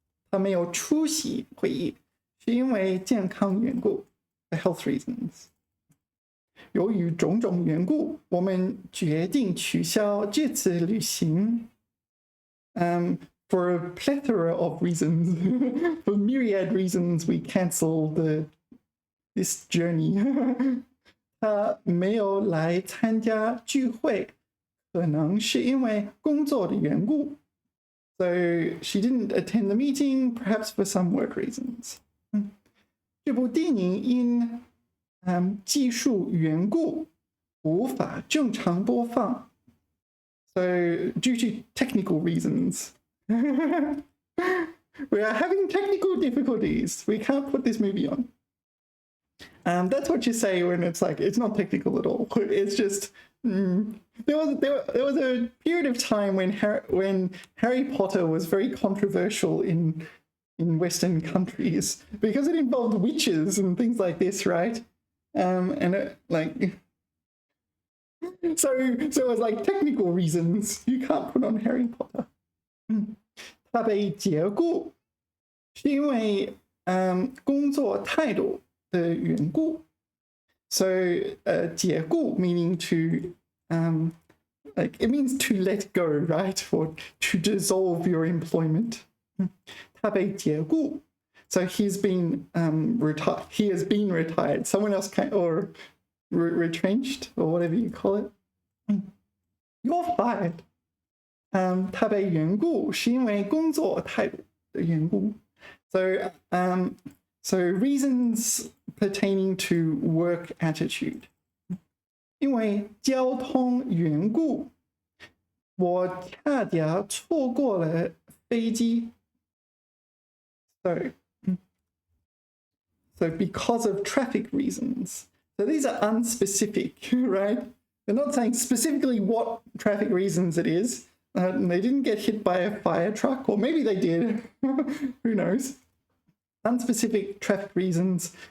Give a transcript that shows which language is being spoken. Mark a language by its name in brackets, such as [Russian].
[Chinese] 他没有出席会议是因为健康缘故 [English] For health reasons. [Chinese] 由于种种缘故，我们决定取消这次旅行。 [English] For a plethora of reasons, for myriad reasons, we cancel this journey. [Chinese] 他没有来参加聚会，可能是因为工作的缘故。 [English] So she didn't attend the meeting, perhaps for some work reasons. [Chinese] 这部电影因技术缘故无法正常播放。 [English] So due to technical reasons. We are having technical difficulties. We can't put this movie on. That's what you say when it's like, it's not technical at all. It's just, there was a period of time when Harry Potter was very controversial in Western countries because it involved witches and things like this, right? And it, like, so it was like technical reasons. You can't put on Harry Potter. [Chinese] 他被解雇是因为工作态度的缘故。 [English] So 解雇 meaning to like it means to let go, right? Or to dissolve your employment. [Chinese] 他被解雇. [English] So he's been retired. He has been retired. Someone else can, or retrenched, or whatever you call it. You're fired. [Chinese] 他被缘故是因为工作态度的缘故。 [English] So reasons pertaining to work attitude. [Chinese] 因为交通缘故，我差点错过了飞机。 [English] So because of traffic reasons. So these are unspecific, right? They're not saying specifically what traffic reasons it is. They didn't get hit by a fire truck, or maybe they did. Who knows? Unspecific traffic reasons.